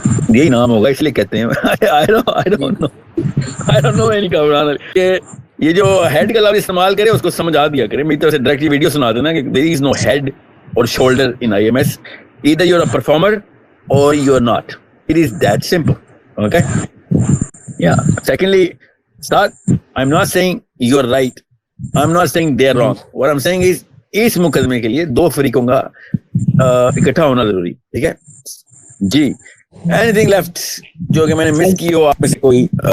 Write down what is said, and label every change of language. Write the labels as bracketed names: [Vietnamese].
[Hindi] यही नाम होगा इसलिए कहते हैं। [English] I don't know any Kamran Ali. [Hindi] ये जो हेड का लफ्ज इस्तेमाल करे उसको समझा दिया करे, मेरी तरफ से डायरेक्टली वीडियो सुना देना कि [English] There is no head और shoulder in IMS, either you're a performer or you're not, it is that simple, okay? Yeah, secondly, start, I'm not saying you're right, I'm not saying they're wrong, what I'm saying is [Hindi] इस मुकदमे के लिए दो फरीकों का इकट्ठा होना जरूरी, ठीक है जी। [English] anything left [Hindi] जो कि मैंने मिस की हो आप में से कोई?